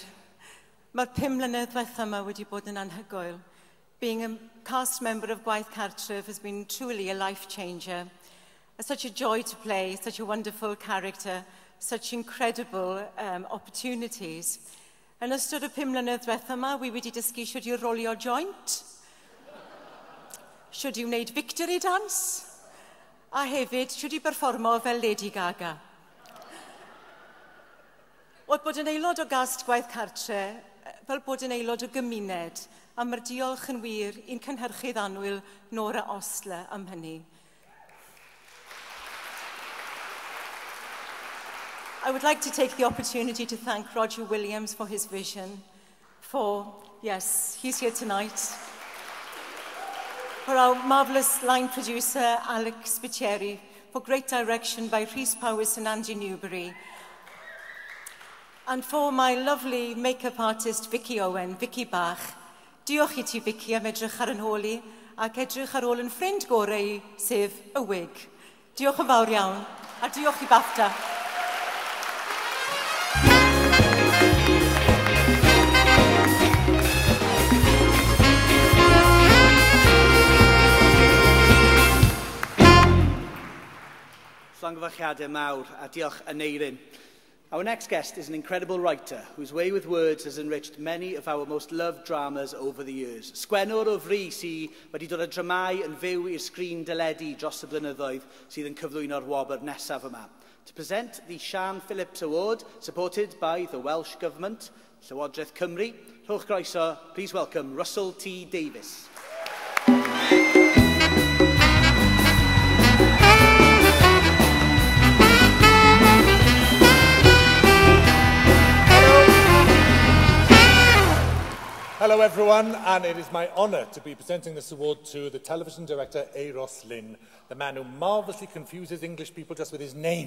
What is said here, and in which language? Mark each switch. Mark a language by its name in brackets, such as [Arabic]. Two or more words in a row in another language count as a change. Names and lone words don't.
[Welsh] Mae'r 5 mlynedd diwetha yma wedi bod yn anhygoel. [English] Being a cast member of Gwaith Cartref has been truly a life changer. Such a joy to play, such a wonderful character, such incredible opportunities. [Welsh] Yn ystod y 5 mlynedd diwetha yma, wi wedi dysgu siwr I rolio joint, siwr I wneud [English] victory dance, [Welsh] a hefyd siwr I berfformo fel Lady Gaga. Oedd bod yn aelod o gast Gwaith Cartre, fel bod yn aelod o gymuned, a mae'r diolch yn wir i'n cynhyrchydd annwyl Nora Osler am hynny. [English] I would like to take the opportunity to thank Roger Williams for his vision, yes, he's here tonight, for our marvellous line producer, Alex Spiteri, for great direction by Rhys Powys and Andy Newbury, and for my lovely make-up artist, Vicky Owen, Vicky Bach. [Welsh] Diolch I ti, Vicky, am edrych ar yn hôl I, ac edrych ar ôl yn ffrind gorau, sef y wig. Diolch yn fawr iawn, a diolch I BAFTA. Llongyfarchiadau mawr, a diolch Aneirin. [English] Our next guest is an incredible writer whose way with words has enriched many of our most loved dramas over the years. [Welsh] Sgwennwr o fri sydd wedi dod â dramau yn fyw i'r sgrin dyledu dros y blynyddoedd sydd yn cyflwyno'r wobr nesaf yma. [English] To present the Sian Phillips Award, supported by the Welsh Government, [Welsh] Llywodraeth Cymru, rhowch groeso, [English] please welcome Russell T. Davies. Hello everyone, and it is my honour to be presenting this award to the television director Lyn, the man who marvellously confuses English people just with his name.